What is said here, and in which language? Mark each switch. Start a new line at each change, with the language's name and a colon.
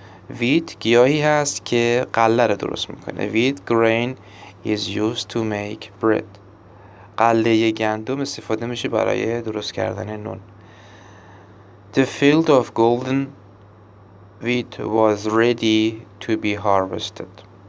Persian: ویت گیاهی هست که غله رو درست میکنه.
English: Wheat grain is used to make bread.
Persian: غله گندم استفاده میشه برای درست کردن نون.
English: The field of golden wheat was ready to be harvested.